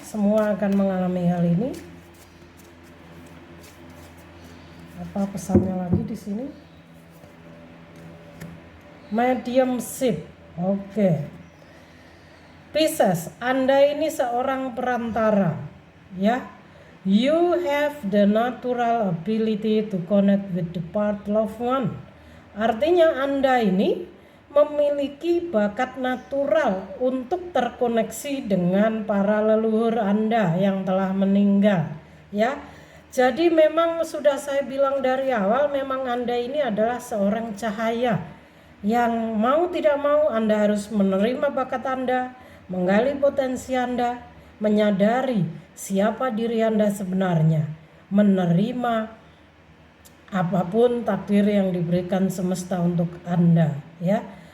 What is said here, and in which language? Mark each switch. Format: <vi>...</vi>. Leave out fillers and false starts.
<id>Semua akan mengalami hal ini. Apa pesannya lagi di sini? Mediumship. Oke. Pisces, Anda ini seorang perantara, ya.</id> <en>You have the natural ability to connect with the part loved one.</en> <id>Artinya Anda ini memiliki bakat natural untuk terkoneksi dengan para leluhur Anda yang telah meninggal, ya. Jadi memang sudah saya bilang dari awal, memang Anda ini adalah seorang cahaya yang mau tidak mau Anda harus menerima bakat Anda, menggali potensi Anda, menyadari siapa diri Anda sebenarnya, menerima apapun takdir yang diberikan semesta untuk Anda, ya.</id>